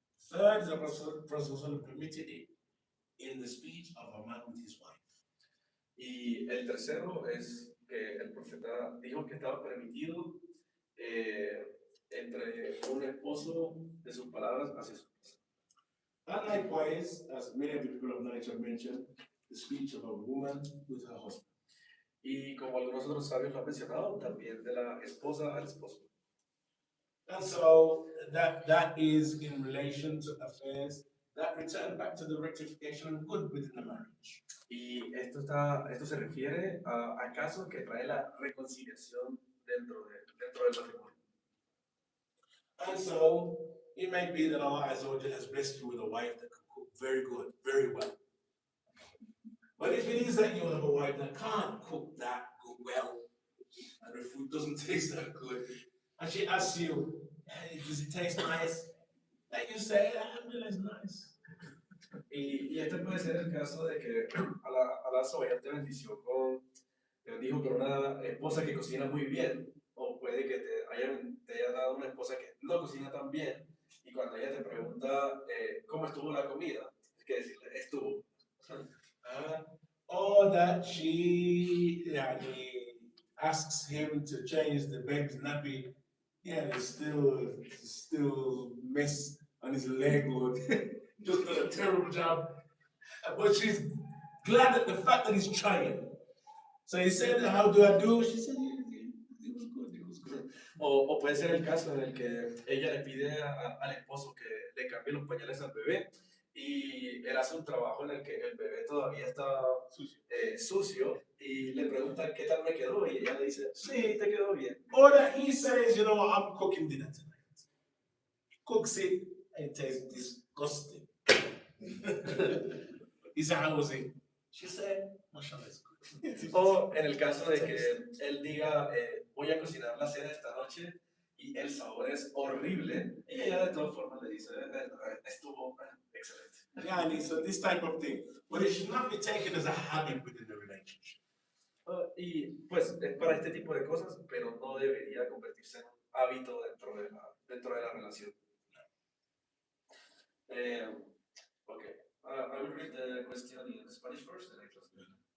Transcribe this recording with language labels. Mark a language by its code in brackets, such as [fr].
[en] Third is the Prophet permitted it in the speech of a man with his wife. [es] Y el tercero es que el profeta dijo que estaba permitido entre un esposo de sus palabras hacia su esposa. [en] And likewise, as many of the people of knowledge have mentioned, the speech of a woman with her husband. [es] Y como algunos otros sabios lo han mencionado, también de la esposa al esposo. [en] And so that is in relation to affairs that return back to the rectification and good within the marriage. [es] Y esto se refiere a casos que trae la reconciliación dentro del matrimonio. [en] And so it may be that Allah Azza wa Jalla has blessed you with a wife that can cook very good, very well. But if it is that you have a wife that can't cook that good well, and the food doesn't taste that good, and she asks you, hey, does it taste nice? And you say, Alhamdulillah, it's nice. [es] Y este puede ser el caso de que Allah Sobayat te bendijo con una esposa que cocina muy bien, o puede que te haya dado una esposa que no cocina tan bien, y cuando ella te pregunta cómo estuvo la comida, hay que decirle, estuvo. [en] Or that she asks him to change the baby's nappy, there's still mess on his leg, or just done a terrible job. But she's glad at the fact that he's trying. So he said, how do I do? She said, it was good, it was good. [es] O puede ser el caso en el que ella le pide al esposo que le cambie los pañales al bebé, y él hace un trabajo en el que el bebé todavía está sucio, y le pregunta qué tal me quedó, y ella le dice, sí, te quedó bien. [en] Or that he says, I'm cooking dinner tonight. Cooks it, and it tastes disgusting. He said, how was it? She said, mashallah, it's good. [es] O en el caso de que él diga, voy a cocinar la cena esta noche, y el sabor es horrible, y ella de todas formas le dice, estuvo excelente. [en] So this type of thing, but it should not be taken as a habit within the relationship. [es] Y pues es para este tipo de cosas, pero no debería convertirse en un hábito dentro de la relación. [en] Okay, I will read the question in Spanish first, and I translate.